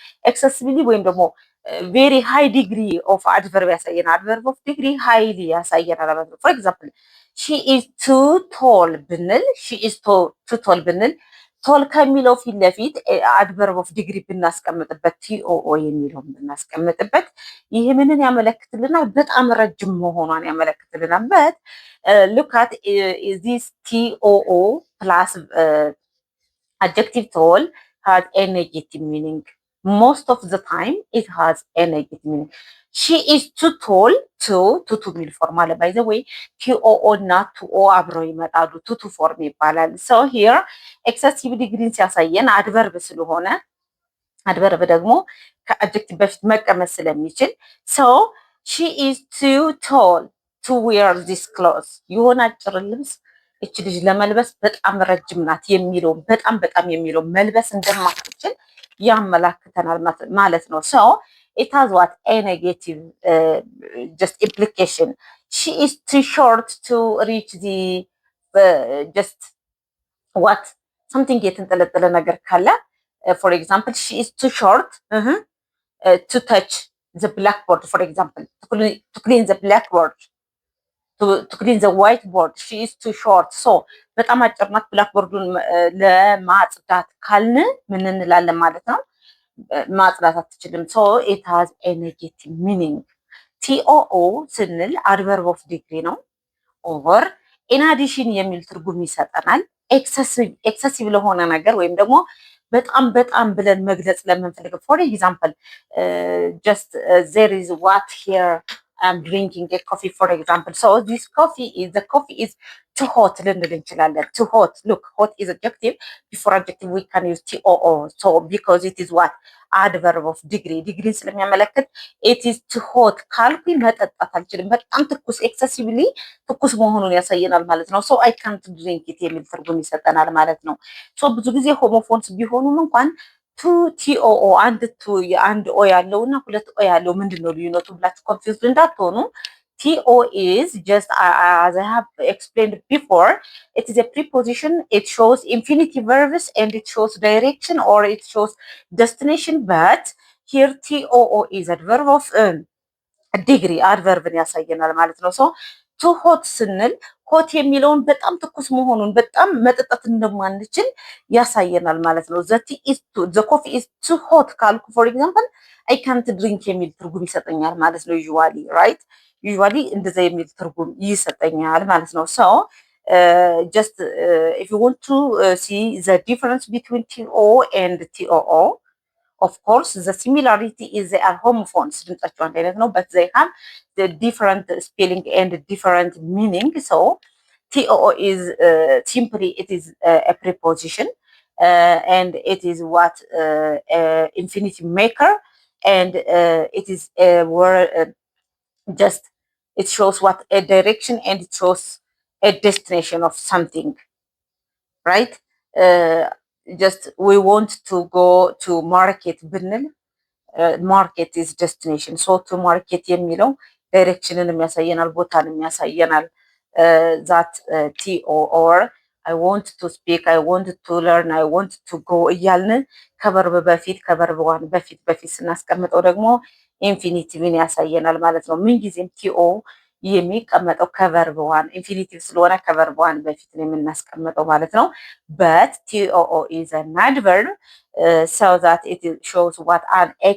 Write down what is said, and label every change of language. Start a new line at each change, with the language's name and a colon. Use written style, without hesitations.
English: ኤክሰሲቭሊ
Amharic: ወይም ደግሞ
English: ቬሪ ሃይ ዲግሪ ኦፍ አድቨርብ ያሳየናል። አድቨርብ ኦፍ ዲግሪ ሃይሊ
Amharic: ያሳየናል ማለት ነው።
English: ፎር ኤግዛምፕል ሺ ኢዝ ቱ ቶል ብንል ሺ ኢዝ ቱ ቶል ብንል ቶል
Amharic: ከሚለው ፊት ለፊት
English: አድቨርብ ኦፍ ዲግሪ ብናስቀምጥበት ቲኦኦ
Amharic: የሚለውን ብናስቀምጥበት ይህ ምንን ያመለክትልናል? በጣም ረጅም መሆኗን ያመለክትልናል።
English: በት ሉካት ዚስ ቲኦኦ ፕላስ adjective ቶል has a negative meaning. Most of the time it has a negative meaning. She is too tall to ሚል ፎርም አለ። ባይ ዘ ወይ ቲኦኦ እና ቱኦ
Amharic: አብረው ይመጣሉ።
English: ቱ ፎርም ይባላል። ሶ ሂር ኤክሰሲቭ
Amharic: ዲግሪን ሲያሳየን
English: አድቨርብ
Amharic: ስለሆነ አድቨርብ ደግሞ ከአድጀክቲቭ በፊት መቀመጥ ስለሚችል
English: ሶ ሺ ኢዝ ቱ ቶል ቱ ዌር ዚስ ክሎዝ
Amharic: የሆነ አጭር ልብስ እች ልጅ ለመልበስ በጣም ረጅም ናት የሚለው በጣም የሚለው መልበስ እንደማትችል ያመላክተናል ማለት ነው። ሶ
English: it has what a negative just implication. She is too short to reach the just what something
Amharic: የተንጠለጠለ ነገር ካለ
English: for example she is too short to touch the blackboard, for example to clean the blackboard to clean the whiteboard. She is too short.
Amharic: So በጣም አጭር ናት ብላክቦርዱን ለማጽዳት ካልን ምን እንላለን ማለት ነው? ማጽዳት አትችልም። ሶ
English: it has a negative meaning. ቲኦኦ ስንል አድቨርብ ኦፍ ዲግሪ ነው። ኦቨር ኢን አዲሽን
Amharic: የሚል ትርጉም ይሰጠናል።
English: ኤክሰሲቭ
Amharic: ለሆነ ነገር ወይም ደግሞ በጣም ብለን መግለጽ ለምንፈልገው
English: ፎር ኤግዛምፕል ጀስት ዜር ኢዝ ዋት ሂር I'm drinking a coffee, for example. So this the coffee is too hot
Amharic: ልንል እንችላለን።
English: too hot. Look, hot is adjective. Before adjective we can use TOO. So because it is what? adverb of degree.
Amharic: ዲግሪን ስለሚያመለክት
English: it is too hot
Amharic: ካልኩኝ መጠጣት አልችልም። በጣም ትኩስ ኤክሰሲቭሊ ትኩስ መሆኑን ያሳየናል ማለት ነው።
English: So I can't drink it
Amharic: የሚል ትርጉም ይሰጠናል ማለት ነው። So ብዙ ጊዜ ሆሞፎንስ ቢሆኑም እንኳን ቱ ቲኦኦ አንድ ኦ ያለው እና ሁለት ኦ ያለው ምንድን ነው ልዩነቱ ብላችሁ ኮንፊውዝድ እንዳትሆኑ። ቲኦ ኢዝ ጀስት
English: as I have explained before, it is a preposition. It shows infinitive verbs and it shows direction or it shows destination. But here ቲኦኦ is adverb of degree,
Amharic: adverbን ያሳየናል ማለት ነው። ሶ ቱ ሆት ስንል ሆት የሚለውን በጣም ትኩስ መሆኑን በጣም መጠጣት እንደማንችል ያሳየናል ማለት ነው።
English: ዘ ኮፊ ኢዝ ቱ ሆት
Amharic: ካልኩ
English: ፎር ኤግዛምፕል አይ ካንት ድሪንክ
Amharic: የሚል ትርጉም ይሰጠኛል ማለት ነው። ዩዥዋሊ እንደዛ የሚል ትርጉም ይሰጠኛል ማለት ነው። ሶ
English: ጀስት ኢፍ ዩ ዋንት ቱ ሲ ዘ ዲፈረንስ ቢትዊን ቲኦ ኤንድ ቲኦኦ of course the similarity is they are homophones
Amharic: ድምጻቸው አንድ አይነት ነው,
English: but they have the different spelling and different meaning. So TOO is simply it is a preposition and it is what infinitive maker and it is a word just it shows what a direction and it shows a destination of something, right? Just we want to go to market
Amharic: ብንል
English: ማርኬት is destination.
Amharic: so to market የሚለው ዳይሬክሽንን ያሳየናል፣ ቦታን ያሳየናል።
English: that TO or I want to speak, I want to learn, I want to go
Amharic: እያልን ከቨርብ በፊት ከቨርብ ዋን በፊት ስናስቀምጠው ደግሞ ኢንፊኒቲቭን ያሳየናል ማለት ነው። ምን ጊዜም ቲኦ የሚቀመጠው ከቨርብ ዋን ኢንፊኒቲቭ ስለሆነ ከቨርብ ዋን በፊት ነው የምናስቀምጠው ማለት ነው።
English: but TOO is an adverb so that it shows what an